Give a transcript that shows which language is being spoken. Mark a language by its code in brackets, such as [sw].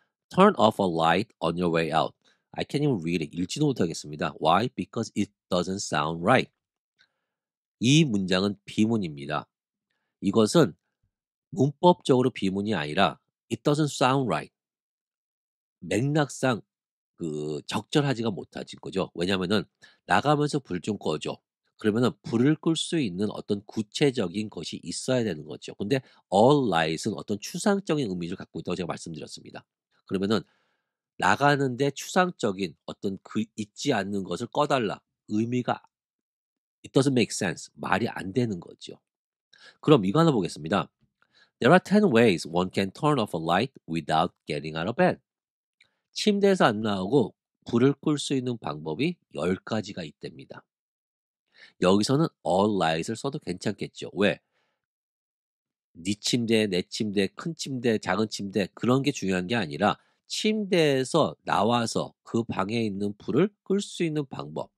[en] Turn off a light on your way out. I can't even read it. [ko] 읽지도 못하겠습니다. [en] Why? Because it doesn't sound right. [ko] 이 문장은 비문입니다. 이것은 문법적으로 비문이 아니라 [en] "It doesn't sound right." [ko] 맥락상 적절하지가 못하진 거죠. 왜냐하면은 "나가면서 불 좀 꺼 줘." 그러면은 불을 끌 수 있는 어떤 구체적인 것이 있어야 되는 거죠. 근데 all light은 어떤 추상적인 의미를 갖고 있다고 제가 말씀드렸습니다. 그러면은 나가는데 추상적인 어떤 있지 않는 것을 꺼 달라. 의미가 [en] it doesn't make sense. [ko] 말이 안 되는 거죠. 그럼 이거 하나 보겠습니다. [en] There are 10 ways one can turn off a light without getting out of bed. [ko] 침대에서 안 나오고 불을 끌 수 있는 방법이 10 가지가 있답니다. 여기서는 all light을 써도 괜찮겠죠. 왜? 네 침대, 내 침대, 큰 침대, 작은 침대 그런 게 중요한 게 아니라 침대에서 나와서 그 방에 있는 불을 끌 수 있는 방법.